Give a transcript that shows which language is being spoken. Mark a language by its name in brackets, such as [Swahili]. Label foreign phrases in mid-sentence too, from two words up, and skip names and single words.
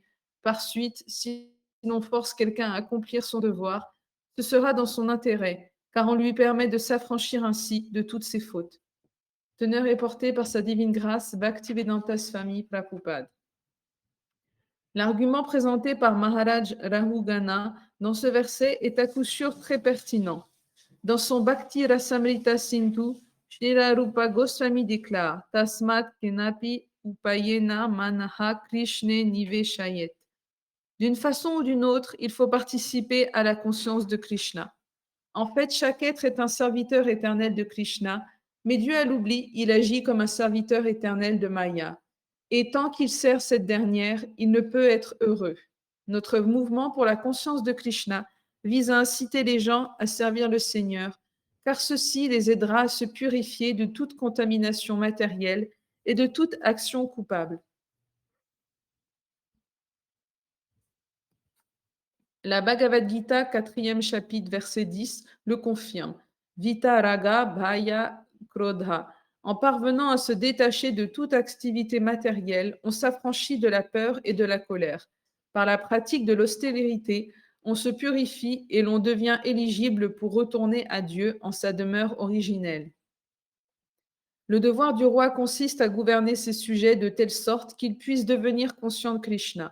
[French] Par suite, si l'on force quelqu'un à accomplir son devoir, ce sera dans son intérêt, car on lui permet de s'affranchir ainsi de toutes ses fautes. Teneur est portée par sa divine grâce, Bhaktivedanta Swami Prabhupada. L'argument présenté par Maharaj Rahugana dans ce verset est à coup sûr très pertinent. Dans son Bhakti Rasamrita Sindhu, Srila Rupa Goswami déclare [Sanskrit] Tasmat kenapi upayena manaha krishne niveshayet. [French] D'une façon ou d'une autre, il faut participer à la conscience de Krishna. En fait, chaque être est un serviteur éternel de Krishna, mais dû à l'oubli, il agit comme un serviteur éternel de Maya. Et tant qu'il sert cette dernière, il ne peut être heureux. Notre mouvement pour la conscience de Krishna vise à inciter les gens à servir le Seigneur, car ceci les aidera à se purifier de toute contamination matérielle et de toute action coupable. La Bhagavad Gita, 4e chapitre, verset 10, le confirme. [Sanskrit] Vita raga bhaya krodha. [French] En parvenant à se détacher de toute activité matérielle, on s'affranchit de la peur et de la colère. Par la pratique de l'austérité, on se purifie et l'on devient éligible pour retourner à Dieu en sa demeure originelle. Le devoir du roi consiste à gouverner ses sujets de telle sorte qu'ils puissent devenir conscients de Krishna.